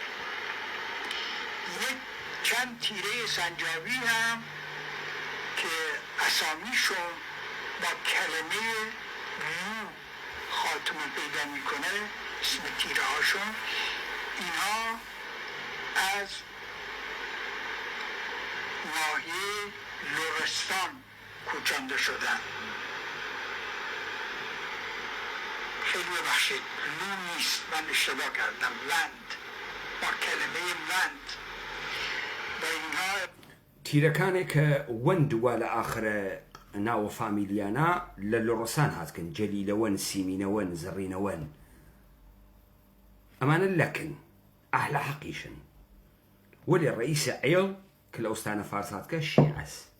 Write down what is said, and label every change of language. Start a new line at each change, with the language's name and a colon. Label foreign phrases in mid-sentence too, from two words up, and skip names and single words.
Persian: یک چند تیره سنجابی هم که اسامیشون با کلمه رو خاتمه پیدا میکنه، اسم تیره هاشون، اینها از ناحیه لرستان کوچنده شدن. خیلی ببخشید، لو نیست، من اشتباه کردم، وند، با کلمه وند. و اینها
Southern Kurdish: تیرەکانێک کە وەند وە لە ئاخرە ناوە فامیلیانە لە لۆڕۆسان هاتکن، جەلیلەوەن، سیمینەوەن، زەڕینەوەن، ئەمانە لەکن ئەهلە حەقیشن. وەلێ ڕئیسە عێڵ کە لە ئەوستانە فارس هاتکە شیعەس.